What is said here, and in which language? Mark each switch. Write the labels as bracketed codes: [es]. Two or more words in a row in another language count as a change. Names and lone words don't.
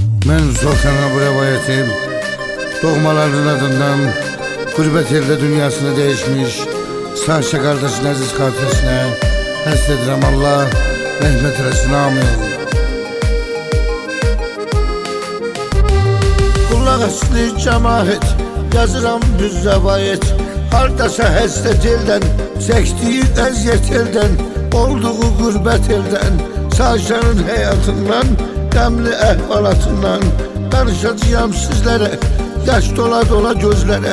[tr] Ben Sultan'a bu rivayeti doğmalarının adından gurbet elde dünyasını değişmiş Sahşe kardeşin aziz kardeşine hasredirəm Allah rahmet eylesin, amin. Kulak aslı cemaat yazıram bir rivayet. [az] Hardasa həsrət eldən, çəkdiyi əziyyət eldən, olduğu gurbət eldən, Sahşənin həyatından, qəmli əhvalatından danışacağım sizlərə, yaş dola dola gözlərə.